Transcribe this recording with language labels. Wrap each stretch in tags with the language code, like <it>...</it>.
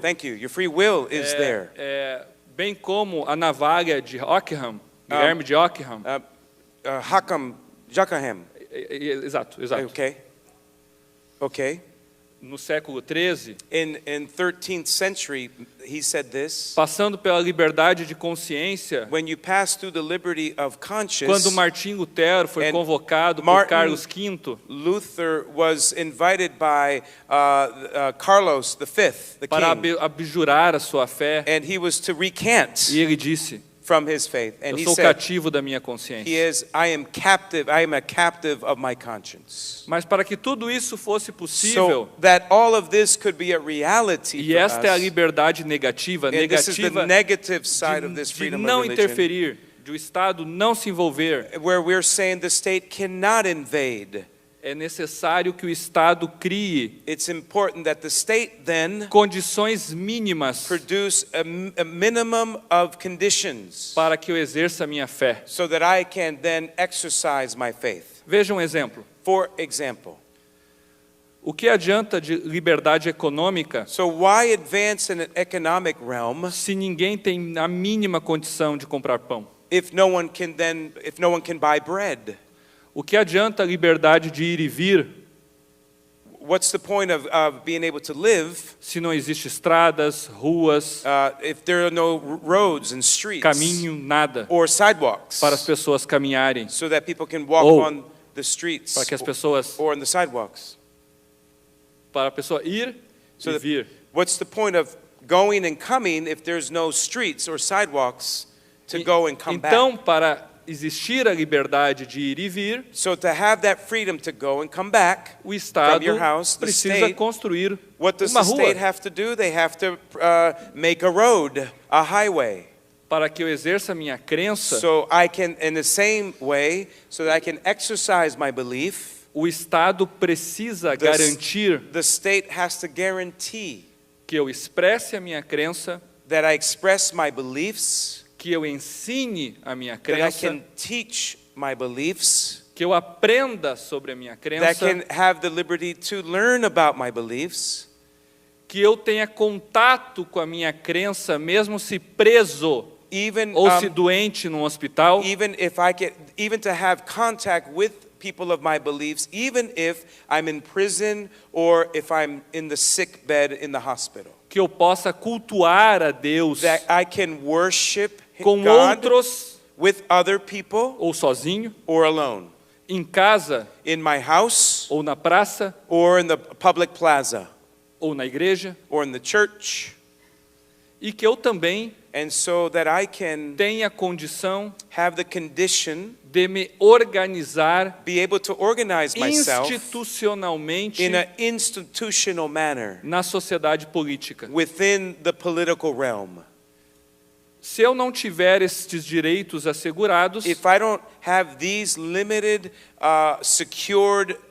<en>Thank you. Your free will is there.</en> <pt>bem como a navalha de Ockham, Guilherme de Ockham.</pt> <en>Jackham.</en> <pt>Exato.</pt> <en>Okay.</en> <pt>No século XIII,</pt> <en>In 13th century, he said this.</en> <pt>passando pela liberdade de consciência,</pt> <en>When you pass through the liberty of conscience,</en> <pt>quando Martim Lutero foi</pt> <en>And</en> <pt>convocado por</pt> <en>Martin</en> <pt>Carlos V</pt> <en>Luther was invited by Carlos V, the</en> <pt>para</pt> <en>king,</en> <pt>abjurar a sua fé,</pt> <en>and he was to recant</en> <pt>e ele disse:</pt> <en>from his faith. And</en> <pt>eu</pt> <en>he</en> <pt>sou</pt> <en>said,</en> <pt>cativo da minha consciência.</pt> <en>I am a captive of my conscience.</en> <pt>Mas para que tudo isso fosse possível,</pt> <en>So that all of this could be a reality</en> <pt>e</pt> <en>for</en> <pt>esta é a</pt> <en>us,</en> <pt>liberdade negativa,</pt> <en>and this is the</en> <pt>negativa</pt> <en>negative side of this</en> <pt>de</pt> <en>freedom</en> <pt>não</pt> <en>of religion,</en> <pt>interferir, de o Estado não se envolver,</pt> <en>where we're saying the state cannot invade.</en> <pt>é necessário que o Estado crie</pt> <en>It's important that the state then</en> <pt>condições mínimas</pt> <en>produce a minimum of conditions</en> <pt>para que eu exerça a minha fé.</pt> <en>so that I can then exercise my faith.</en> <pt>Veja um exemplo.</pt> <en>For example,</en> <pt>O que adianta de liberdade econômica</pt> <en>so why advance in an economic realm</en> <pt>se ninguém tem a mínima condição de comprar pão?</pt> <en>if no one can buy bread?</en> <pt>O que adianta a liberdade de ir e vir</pt> <en>What's the point of being able to live</en> <pt>se não existem estradas, ruas,</pt> <en>if there are no roads and streets</en> <pt>caminho, nada</pt> <en>or sidewalks</en> <pt>para as pessoas caminharem,</pt> <en>so that people can walk</en> <pt>Ou</pt> <en>on the streets</en> <pt>para que as pessoas,</pt> <en>or on the sidewalks?</en> <pt>para a pessoa ir</pt> <en>So</en> <pt>e</pt> <en>that-</en> <pt>vir?</pt> <en>What's the point of going and coming if there's no streets or sidewalks to go and come back?</en> <pt>Então, para existir a liberdade de ir e vir,</pt> <en>So to have that freedom to go and come back,</en> <pt>o Estado</pt> <en>your house, the</en> <pt>precisa</pt> <en>state,</en> <pt>construir</pt> <en>what does</en> <pt>uma</pt> <en>the</en> <pt>rua</pt> <en>state have to do? They have to make a road, a highway.</en> <pt>para que eu exerça a minha crença.</pt> <en>So I can, in the same way, so that I can exercise my belief,</en> <pt>O Estado precisa</pt> <en>The-</en> <pt>garantir</pt> <en>the state has to guarantee</en> <pt>que eu expresse a minha crença,</pt> <en>that I express my beliefs,</en> <pt>que eu ensine a minha</pt> <en>that I</en> <pt>crença,</pt> <en>can teach my beliefs,</en> <pt>que eu aprenda sobre a minha</pt> <en>that I</en> <pt>crença,</pt> <en>can have the liberty to learn about my beliefs,</en> <pt>que eu tenha contato com a minha crença, mesmo se preso</pt> <en>even</en> <pt>ou se doente num hospital,</pt> <en>even to have contact with people of my beliefs, even if I'm in prison or if I'm in the sick bed in the hospital.</en> <pt>que eu possa cultuar a Deus</pt> <en>That I can worship</en> <pt>com</pt> <en>God</en> <pt>outros</pt> <en>with other people</en> <pt>ou sozinho,</pt> <en>or alone,</en> <pt>em casa</pt> <en>in my house</en> <pt>ou na praça</pt> <en>or in the public plaza</en> <pt>ou na igreja,</pt> <en>or in the church,</en> <pt>e que eu também</pt> <en>and so that I can</en> <pt>tenha condição</pt> <en>have the condition,</en> <pt>de me organizar</pt> <en>be able to organize myself</en> <pt>institucionalmente</pt> <en>in an institutional manner</en> <pt>na sociedade política.</pt> <en>within the political realm.</en> <pt>Se eu não tiver estes direitos assegurados,</pt> <en>If I don't have these limited, secured</en>